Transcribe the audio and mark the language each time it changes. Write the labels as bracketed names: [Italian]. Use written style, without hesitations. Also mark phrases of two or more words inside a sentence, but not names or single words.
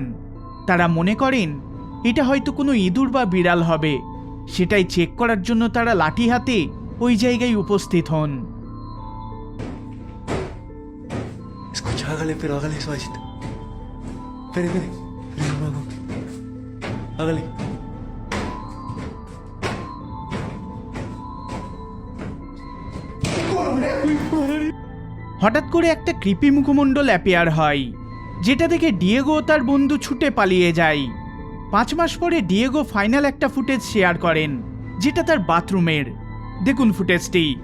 [Bangla] তারা মনে করেন এটা হয়তো কোনো ইঁদুর বা বিড়াল হবে। সেটাই চেক করার জন্য তারা লাঠি হাতে ওই জায়গায় উপস্থিত হন। [Spanish] Escucha, hágale suavecito. Espere, no hago. Hágale. [Bangla] হঠাৎ করে একটা ক্রিপি মুখমণ্ডল অ্যাপিয়ার হয়, যেটা দেখে ডিয়েগো ও তার বন্ধু ছুটে পালিয়ে যায়। 5 মাস পরে ডিয়েগো ফাইনাল একটা ফুটেজ শেয়ার করেন, যেটা তার বাথরুমের। দেখুন ফুটেজটি।